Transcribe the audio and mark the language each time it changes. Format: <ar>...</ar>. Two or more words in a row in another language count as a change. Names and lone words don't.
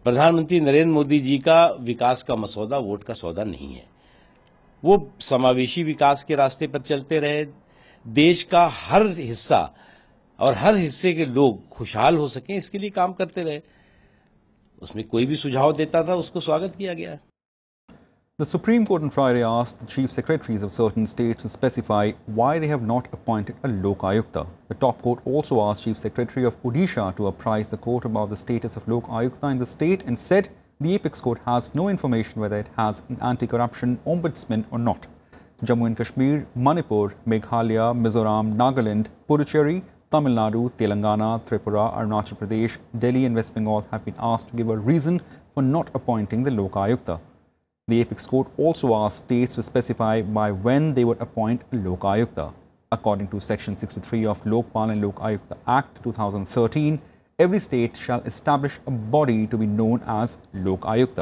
<hi>प्रधानमंत्री नरेंद्र मोदी जी का विकास का मसौदा वोट का सौदा नहीं है। वो समावेशी विकास के रास्ते पर चलते रहे, देश का हर हिस्सा और हर हिस्से के लोग खुशहाल हो सकें इसके लिए काम करते रहे। उसमें कोई भी सुझाव देता था उसको स्वागत किया गया।</hi> <en>The Supreme Court on Friday asked the chief secretaries of certain states to specify why they have not appointed a Lok Ayukta. The top court also asked Chief Secretary of Odisha to apprise the court about the status of Lok Ayukta in the state and said the apex court has no information whether it has an anti-corruption ombudsman or not. Jammu and Kashmir, Manipur, Meghalaya, Mizoram, Nagaland, Puducherry, Tamil Nadu, Telangana, Tripura, Arunachal Pradesh, Delhi and West Bengal have been asked to give a reason for not appointing the Lok Ayukta. The apex court also asked states to specify by when they would appoint a Lok Ayukta. According to Section 63 of Lokpal and Lok Ayukta Act 2013, every state shall establish a body to be known as Lok Ayukta.</en>